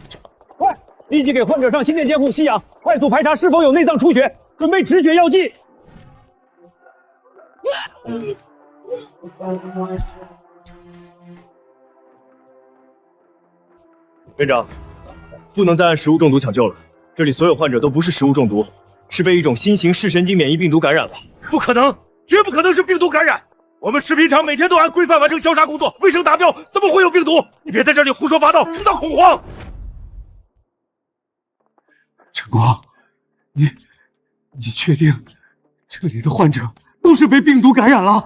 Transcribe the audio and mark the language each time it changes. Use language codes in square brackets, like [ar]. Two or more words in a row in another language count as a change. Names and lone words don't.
[zh] 快，立即給患者上心電監控吸氧，快速排查是否有內臟出血，準備止血藥劑。院長，不能再按食物中毒搶救了，這裡所有患者都不是食物中毒，是被一種新型視神經免疫病毒感染了。不可能，絕不可能是病毒感染！我们食品厂每天都按規範完成消殺工作，衛生達標，怎麼會有病毒？你別在這裡胡說八道，製造恐慌。晨光，你確定這裡的患者都是被病毒感染了？